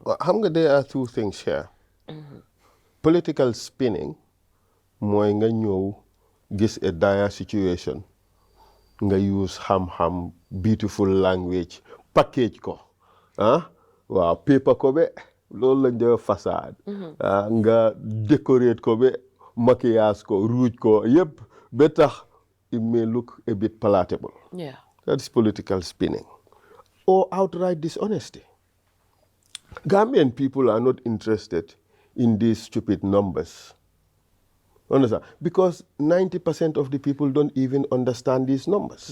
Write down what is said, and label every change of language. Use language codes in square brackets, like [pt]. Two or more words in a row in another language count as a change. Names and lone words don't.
[wo] xam nga [en] there are two things here. Political spinning [wo] mooy nga ñëw gis [en] a dire situation [wo] nga use xam-xam [en] beautiful language package [wo] ko waaw paper ko be loolu la njëw façade nga decorate ko be maquillage ko rouge ko yëpp ba tax [en] it may look a bit palatable. Yeah. That's political spinning or outright dishonesty. Gambian people are not interested in these stupid numbers. Understand? Because 90% of the people don't even understand these numbers.